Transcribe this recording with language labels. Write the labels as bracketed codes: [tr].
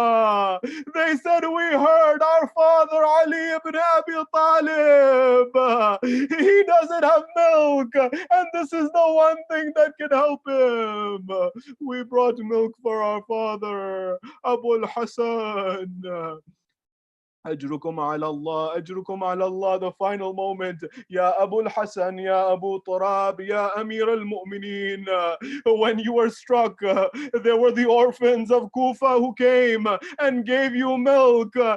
[en] They said, we heard our father Ali ibn Abi Talib. He doesn't have milk, and this is the one thing that can help him. We brought milk for our father, Abu al-Hasan. [ar] أجركم على الله أجركم على الله. [en] The final moment. [ar] يا أبو الحسن يا أبو تراب يا أمير المؤمنين. [en] When you were struck, there were the orphans of Kufa who came and gave you milk.